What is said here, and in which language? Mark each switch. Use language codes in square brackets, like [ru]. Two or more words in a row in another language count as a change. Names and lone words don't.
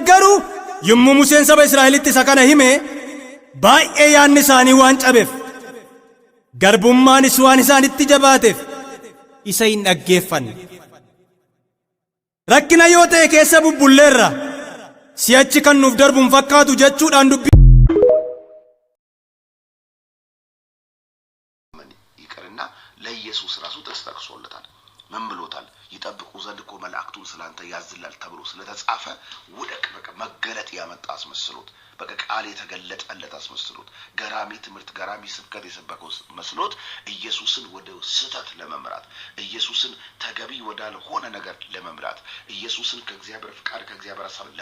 [om] Garuu yommuu Museen saba Israa'elitti isa kana hime baay'ee yaadni isaanii waan cabeef garbummaanis waan isaanitti jabaateef isa hin dhaggeeffanne. Rakkina yoo ta'e keessa bubbulleerra si'achi kan nuuf darbu hin fakkaatu jechuudhaan dubbii [am] ይቅርና ለኢየሱስ ራሱ ተስተክሶለታል። ምን ብሎታል? ይጠብቁ ዘንድ እኮ መላእክቱን ስላንተ ያዝላል ተብሎ ስለተጻፈ ውደቅ በቃ መገለጥ ያመጣ አስመስሎት በቃ ቃል የተገለጠለት አስመስሎት ገራሚ ትምህርት ገራሚ ስብከት የሰበከው መስሎት ኢየሱስን ወደ ስህተት ለመምራት ኢየሱስን ተገቢ ወዳልሆነ ነገር ለመምራት ኢየሱስን ከእግዚአብሔር ፍቃድ ከእግዚአብሔር ሐሳብ